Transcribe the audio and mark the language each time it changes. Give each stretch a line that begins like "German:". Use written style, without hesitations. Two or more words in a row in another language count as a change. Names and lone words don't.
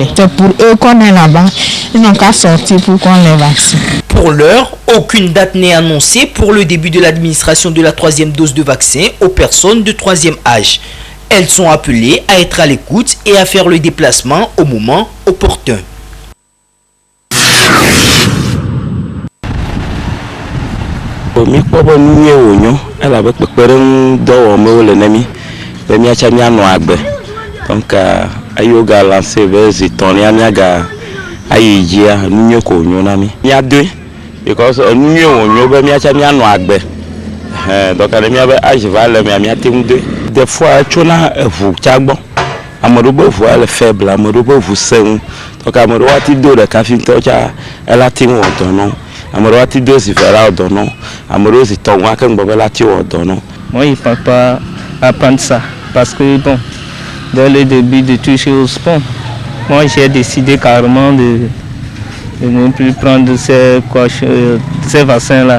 French: C'est pour eux qu'on est là-bas. Ils n'ont qu'à sortir pour qu'on les vaccine. Pour l'heure, aucune date n'est annoncée pour le début de l'administration de la 3e dose de vaccin aux personnes de 3e âge. Elles sont appelées à être à l'écoute et à faire le déplacement au moment opportun.
Ewe: Mi kpɔ be nu nye wònyo elabe kpekpeɖeŋu dɔwɔmewo le ne mi be míatsa míanɔ agbe donc eyiwo ga lancé be zi tɔ̃lia míaga ayi dzia nu nye ko wònyo na mi míadoe because nu nye wònyo be míatsa míanɔ agbe donc ne míabe age va le mia míate ŋu doe
French: des fois
Ewe: tsona eʋu tsa gbɔ ame ɖewo be ʋua le faible ame ɖewo be ʋu sẽ ŋu donc ame ɖewo ati do ɖeka fi ŋutɔ tsa ela te ŋu wɔ dɔ nɔ.
French: Moi, je ne pense pas apprendre ça parce que, bon, dès le début de toucher au sport, moi j'ai décidé carrément de ne plus prendre ces vaccins-là.